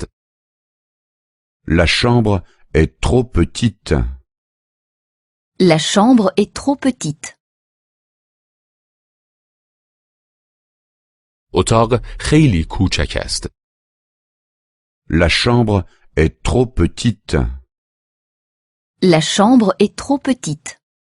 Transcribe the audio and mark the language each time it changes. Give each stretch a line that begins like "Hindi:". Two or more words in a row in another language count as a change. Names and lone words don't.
French: La chambre est trop petite. La chambre est trop petite.
Persian: اتاق خیلی کوچک است.
French: La chambre est trop petite. La chambre est trop petite.